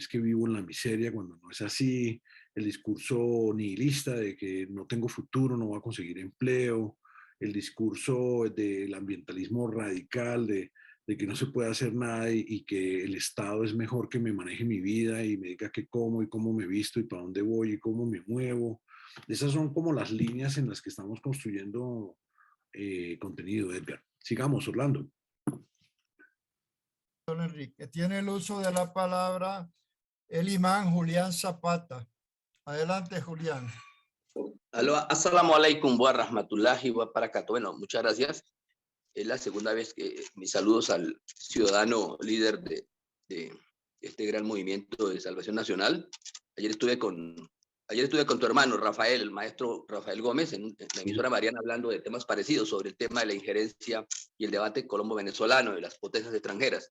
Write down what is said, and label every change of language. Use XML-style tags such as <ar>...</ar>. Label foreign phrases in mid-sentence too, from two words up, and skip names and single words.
<es>es que vivo en la miseria cuando no es así, el discurso nihilista de que no tengo futuro, no voy a conseguir empleo, el discurso del ambientalismo radical, de que no se puede hacer nada y que el Estado es mejor que me maneje mi vida y me diga qué como y cómo me visto y para dónde voy y cómo me muevo. Esas son como las líneas en las que estamos construyendo contenido, Edgar. Sigamos, Orlando. Don Enrique, tiene el uso de la palabra el imán Julián Zapata. Adelante, Julián.</es> <ar>السلام عليكم ورحمة الله وبركاته.</ar> <es>Bueno, muchas gracias. Es la segunda vez que mis saludos al ciudadano líder de este gran movimiento de Salvación Nacional. Ayer estuve con tu hermano Rafael, el maestro Rafael Gómez, en la emisora Mariana, hablando de temas parecidos sobre el tema de la injerencia y el debate colombo-venezolano de las potencias extranjeras.</es>